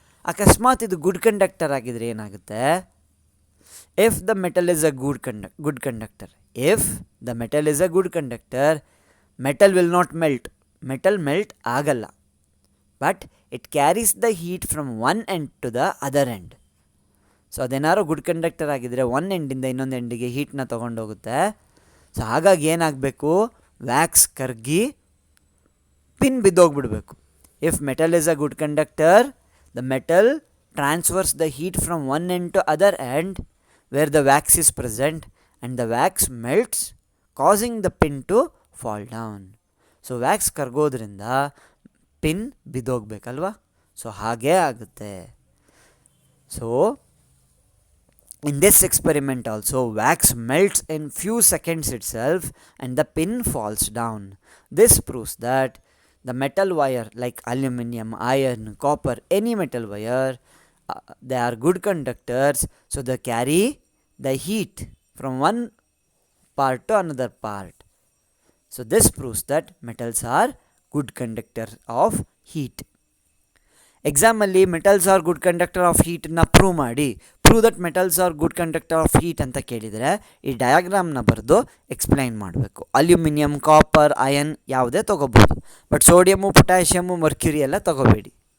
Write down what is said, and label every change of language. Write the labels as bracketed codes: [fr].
[kn] ಅಕಸ್ಮಾತ್ ಇದು good conductor ಆಗಿದ್ರೆ ಏನಾಗುತ್ತೆ, [en] if the metal is a good conductor, if the metal is a good conductor, metal will not melt, [kn] metal melt ಆಗಲ್ಲ, [en] But it carries the heat from one end to the other end. [kn] So ಅದೇನಾದ್ರು good conductor ಆಗಿದ್ದರೆ one ಎಂಡಿಂದ ಇನ್ನೊಂದು ಎಂಡಿಗೆ ಹೀಟ್ನ ತೊಗೊಂಡೋಗುತ್ತೆ. So ಹಾಗಾಗಿ ಏನಾಗಬೇಕು, wax ಕರ್ಗಿ pin ಬಿದ್ದೋಗ್ಬಿಡ್ಬೇಕು. [en] If metal is a good conductor, the metal transfers the heat from one end to other end where the wax is present and the wax melts causing the pin to fall down. [kn] So wax ಕರ್ಗೋದ್ರಿಂದ pin ಬಿದ್ದೋಗ್ಬೇಕಲ್ವಾ, so ಹಾಗೇ ಆಗುತ್ತೆ. [en] So in this experiment also wax melts in few seconds itself and the pin falls down. This proves that the metal wire like aluminum, iron, copper, any metal wire, they are good conductors, so they carry the heat from one part to another part. So this proves that metals are good conductors of heat. [kn] Exam ಅಲ್ಲಿ metals are good conductor of ಹೀಟನ್ನ prove ಮಾಡಿ, [en] prove that metals are good conductor of heat [kn] ಅಂತ ಕೇಳಿದರೆ ಈ ಡಯಾಗ್ರಾಮ್ನ ಬರೆದು explain ಮಾಡಬೇಕು. Aluminium, copper, iron ಯಾವುದೇ ತೊಗೋಬೋದು, but ಸೋಡಿಯಮು, potassium, Mercury ಎಲ್ಲ ತೊಗೋಬೇಡಿ.